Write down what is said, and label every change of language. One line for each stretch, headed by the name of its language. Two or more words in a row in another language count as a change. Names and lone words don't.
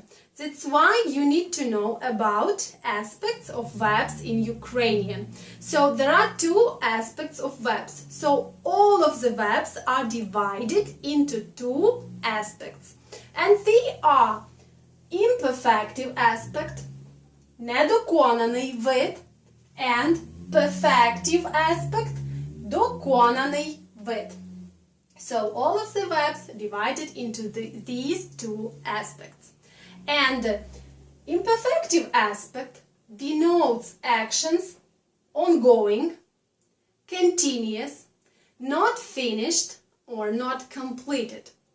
English: That's why you need to know about aspects of verbs in Ukrainian. So there are 2 aspects of verbs. So all of the verbs are divided into 2 aspects. And they are imperfective aspect,
Ukrainian: недоконаний вид,
English: and perfective aspect,
Ukrainian: доконаний вид.
English: So all of the verbs divided into these 2 aspects. And the imperfective aspect denotes actions ongoing, continuous, not finished or not completed.